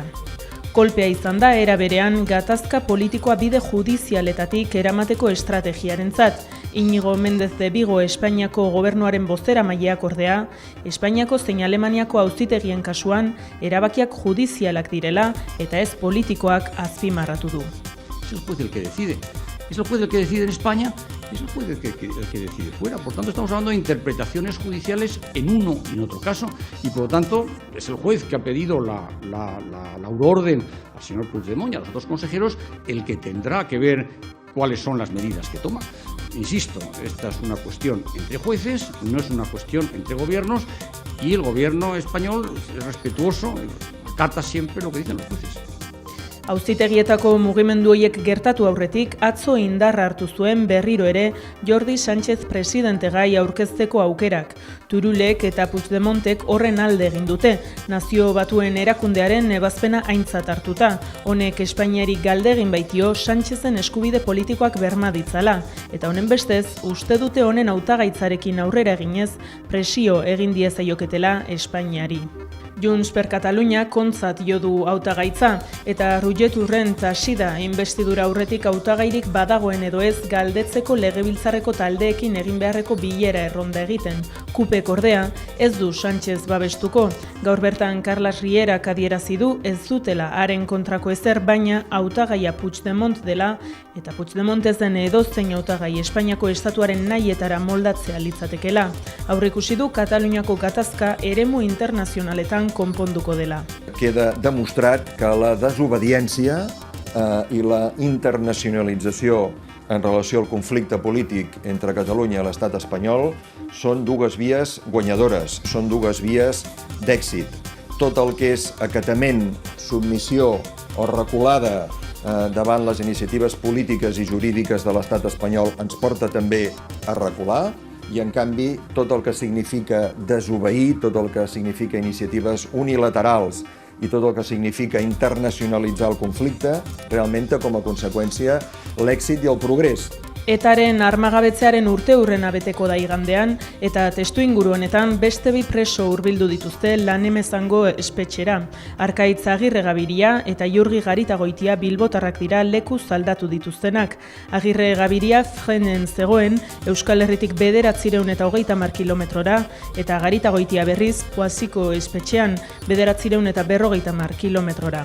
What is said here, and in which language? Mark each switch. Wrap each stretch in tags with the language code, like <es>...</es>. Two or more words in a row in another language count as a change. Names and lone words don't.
<eu>Kolpea izan da era berean gatazka politikoa bide judizialetatik eramateko estrategiarentzat. Iñigo Méndez de Vigo Espainiako gobernuaren bozeramaileak ordea, Espainiako zein Alemaniako auzitegien kasuan erabakiak judizialak direla eta ez politikoak azpimarratu du.</eu> <es>Es el juez el que decide. Es el juez el que decide en España, es el juez el que decide fuera. Por tanto, estamos hablando de interpretaciones judiciales en uno y en otro caso, y por lo tanto es el juez que ha pedido la euroorden al señor Puigdemont y a los otros consejeros el que tendrá que ver cuáles son las medidas que toma. Insisto, esta es una cuestión entre jueces, no es una cuestión entre gobiernos, y el gobierno español es respetuoso, acata siempre lo que dicen los jueces.</es> <eu>Auzitegietako mugimendu horiek gertatu aurretik atzo indarra hartu zuen berriro ere Jordi Sánchez presidente gai aurkezteko aukerak. Turulek eta Puigdemontek horren alde egin dute, Nazio Batuen erakundearen ebazpena aintzat hartuta. Honek Espainiari galde egin baitio Sánchezen eskubide politikoak berma ditzala, eta honen bestez uste dute honen hautagaitzarekin aurrera eginez presio egin diezaioketela Espainiari. Junts per Catalunya kontzat jo du hautagaitza, eta Roger Torrent hasi da inbestidura aurretik hautagairik badagoen edo ez galdetzeko legebiltzarreko taldeekin egin beharreko bilera erronda egiten. Kupek ordea ez du Sánchez babestuko. Gaur bertan Carles Rierak adierazi du ez dutela haren kontrako ezer, baina hautagaia Puigdemont dela, eta Puigdemont ez den edozein hautagai Espainiako estatuaren nahietara moldatzea litzatekela. Aurreikusi du Kataluniako gatazka eremu internazionaletan konponduko dela.</eu> <ca>Queda demostrat que la desobediència i la internacionalització en relació al conflicte polític entre Catalunya i l'estat espanyol són dues vies guanyadores, són dues vies d'èxit. Tot el que és acatament, submissió o reculada davant les iniciatives polítiques i jurídiques de l'estat espanyol ens porta també a recular, i en canvi tot el que significa desobeir, tot el que significa iniciatives unilaterals i tot el que significa internacionalitzar el conflicte realment té com a conseqüència l'èxit i el progrés.</ca> <eu>Etaren armagabetzearen urteurrena beteko da igandean, eta testuinguru honetan beste bi preso hurbildu dituzte Lanemezango espetxera. Arkaitz Agirre Gabiria eta Jurgi Garitagoitia bilbotarrak dira lekuz aldatu dituztenak. Agirre Gabiria frenen zegoen Euskal Herritik 930 kilometrora, eta Garitagoitia berriz Poaziko espetxean 950 kilometrora.</eu>